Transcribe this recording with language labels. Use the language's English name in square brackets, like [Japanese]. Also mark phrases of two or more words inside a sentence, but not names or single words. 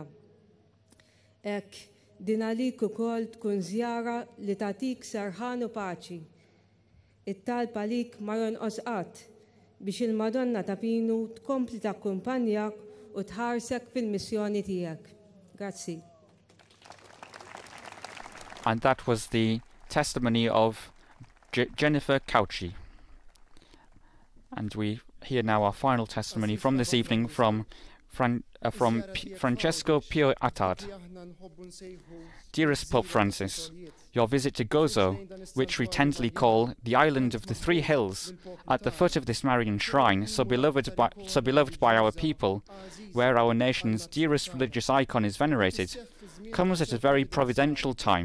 [Maltese] Hekk din għalik ukoll tkun żjara li tagħtik serħan u paċi. It-talb għalik ma jonqos qatt biex il-Madonna Tapinu tkompli takkumpanjak u tħarsek fil-missjoni tiegħek. Grazzi. [English] And that was the testimony of Jennifer Cauchi. And we hear now our final testimony from this evening from Francisko Pio Attard. Dearest Pope Francis, your visit to Gozo, which we tenderly call the island of the 3 hills, at the foot of this Marian shrine, so beloved by our people, where our nation's dearest religious icon is venerated, comes at a very providential time.